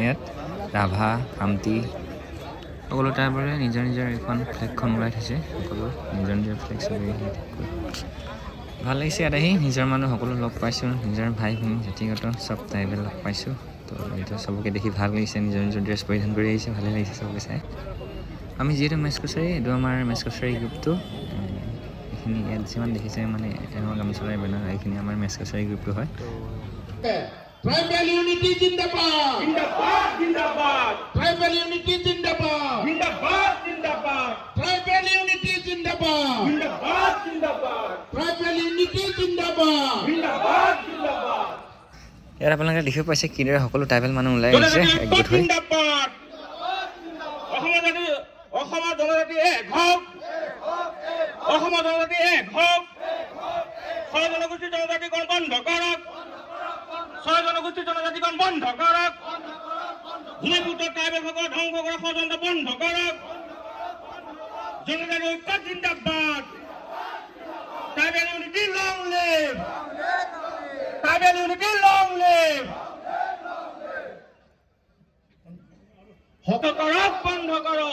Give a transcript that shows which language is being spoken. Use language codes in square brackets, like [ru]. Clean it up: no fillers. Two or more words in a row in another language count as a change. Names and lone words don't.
[as] ইয়াত ৰাভা কামতি সকলো টাইপৰে নিজৰ নিজৰ এখন ফ্লেগখন ওলাই থৈছে সকলো নিজৰ নিজৰ ফ্লেগ চবেই ভাল লাগিছে ইয়াত আহি নিজৰ মানুহ সকলো লগ পাইছোঁ নিজৰ ভাই ভনী জাতিগত চব ট্ৰাইবেল লগ পাইছোঁ তো এইটো চবকে দেখি ভাল লাগিছে নিজৰ নিজৰ ড্ৰেছ পৰিধান কৰি আহিছে ভালেই লাগিছে চবকে চাই আমি যিহেতু মেচ কছাৰী এইটো আমাৰ মেচ কছাৰী গ্ৰুপটো এইখিনি ইয়াত যিমান দেখিছে মানে আমাৰ গামোচাৰ বেনাৰ এইখিনি আমাৰ মেচ কছাৰী গ্ৰুপটো হয় [en] Tribal unity Jindabad! [hi] Jindabad, Jindabad, [en] Tribal unity Jindabad! [hi] Jindabad, Jindabad, [en] Tribal unity Jindabad! [hi] Jindabad, Jindabad, [en] Tribal unity Jindabad! [hi] Jindabad, Jindabad. [as] ইয়াত আপোনালোকে দেখিব পাইছে কিদৰে সকলো ট্ৰাইবেল মানুহ ওলাই আহিছে একগোট হৈ অসমৰ জনজাতি এক হওক অসমৰ জনজাতি এক হওক ছয় জনগোষ্ঠীৰ জনজাতিকৰণ বন্ধ কৰক ছয় জনগোষ্ঠীৰ জনজাতিকৰণ বন্ধ কৰক ভূমিপুত্ৰ ট্ৰাইবেলসকল ধ্বংস কৰা ষড়যন্ত্ৰ বন্ধ কৰক জনজাতি ঐক্য জিন্দাবাদ [en] tribal unity long live tribal unity long live [as] করক বন্ধ করক